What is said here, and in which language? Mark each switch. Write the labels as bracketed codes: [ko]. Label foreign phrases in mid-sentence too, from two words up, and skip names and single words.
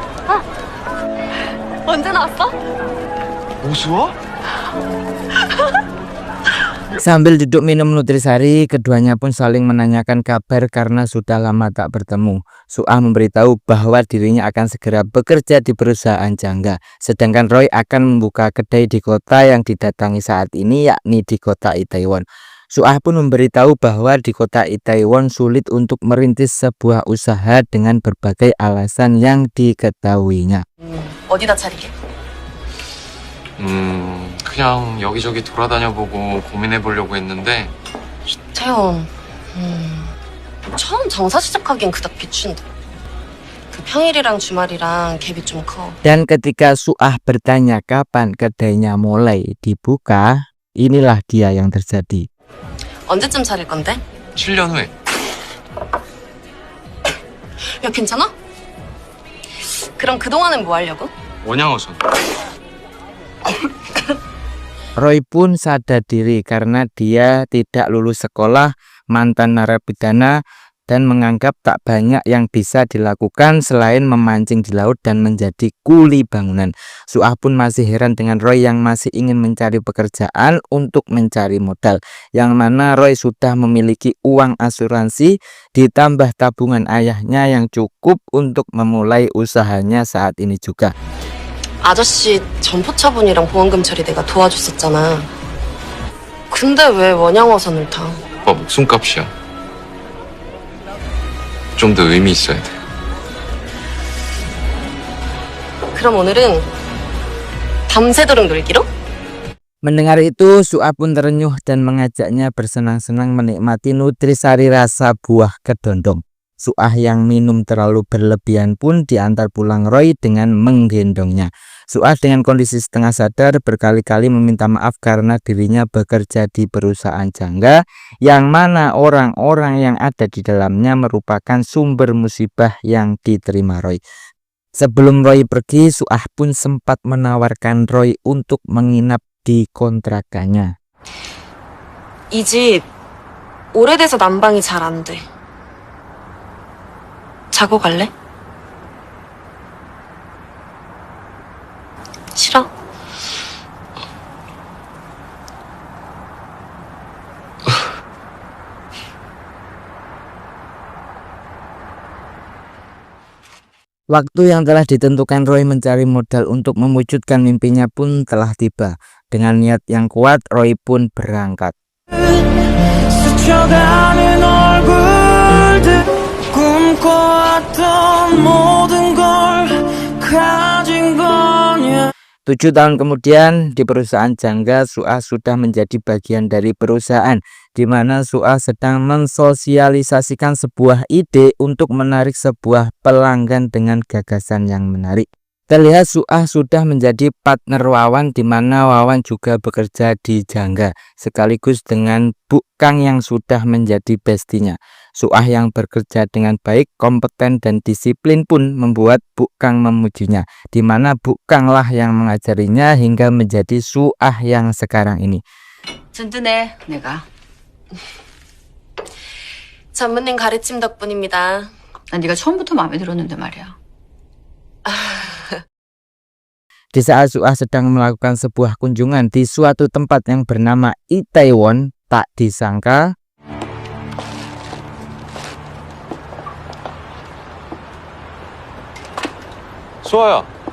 [ko] 언제 나왔어? 오수아? [id] Sambil duduk minum nutrisari, keduanya pun saling menanyakan kabar karena sudah lama tak bertemu. Suah memberitahu bahwa dirinya akan segera bekerja di perusahaan jangga, sedangkan Roy akan membuka kedai di kota yang didatangi saat ini, yakni di kota Itaewon. Suah pun memberitahu bahwa di kota Itaewon sulit untuk merintis sebuah usaha dengan berbagai alasan yang diketahuinya. [ko] 어디다 차리게? 그냥 여기저기 돌아다녀보고 고민해보려고 했는데 태연, 처음 장사 시작하기엔 그닥 비춘데. 그 평일이랑 주말이랑 갭이 좀 커. [id] Dan ketika Suah bertanya kapan kedainya mulai dibuka, Inilah dia yang terjadi. [ko] 언제쯤 차릴 건데? 7년 후에. 야, 괜찮아? 그럼 그동안은 뭐 하려고? 원양어선. [id] Roy pun sadar diri karena dia tidak lulus sekolah, mantan narapidana, dan menganggap tak banyak yang bisa dilakukan selain memancing di laut dan menjadi kuli bangunan. Suah pun masih heran dengan Roy yang masih ingin mencari pekerjaan untuk mencari modal, yang mana Roy sudah memiliki uang asuransi ditambah tabungan ayahnya yang cukup untuk memulai usahanya saat ini juga. [ko] 아저씨 전포차분이랑 보험금 처리 내가 도와줬었잖아. 근데 왜 원양어선을 타? 오빠 목숨값이야. 좀 더 의미 있어야 돼. 그럼 오늘은 밤새도록 놀기로? [id] Mendengar itu, Suah pun terenyuh dan mengajaknya bersenang-senang menikmati nutrisari rasa buah kedondong. Suah yang minum terlalu berlebihan pun diantar pulang Roy dengan menggendongnya. Suah dengan kondisi setengah sadar berkali-kali meminta maaf karena dirinya bekerja di perusahaan jangga yang mana orang-orang yang ada di dalamnya merupakan sumber musibah yang diterima Roy. Sebelum Roy pergi, Suah pun sempat menawarkan Roy untuk menginap di kontrakannya. [ko] 이 집 오래돼서 난방이 잘 안 돼. 자고 갈래? 싫어? [id] Waktu yang telah ditentukan Roy mencari modal untuk mewujudkan mimpinya pun telah tiba. Dengan niat yang kuat, Roy pun berangkat. [ko] 스쳐가는 얼굴들 꿈꿔왔던 모든 걸 가진 거냐. [id] 7 tahun kemudian di perusahaan jangga, Suah sudah menjadi bagian dari perusahaan di mana Suah sedang mensosialisasikan sebuah ide untuk menarik sebuah pelanggan dengan gagasan yang menarik. Terlihat Suah sudah menjadi partner Wawan di mana Wawan juga bekerja di jangga sekaligus dengan Bu Kang yang sudah menjadi bestinya. Suah yang bekerja dengan baik, kompeten dan disiplin pun membuat Bu Kang memujinya, di mana Bu Kang lah yang mengajarinya hingga menjadi Suah yang sekarang ini. [ko] 든든해, 내가. 전무님 가르침 덕분입니다. 난 네가 처음부터 마음에 들었는데 말이야. [id] Di saat Suah sedang melakukan sebuah kunjungan di suatu tempat yang bernama Itaewon, tak disangka [ko] 수아야.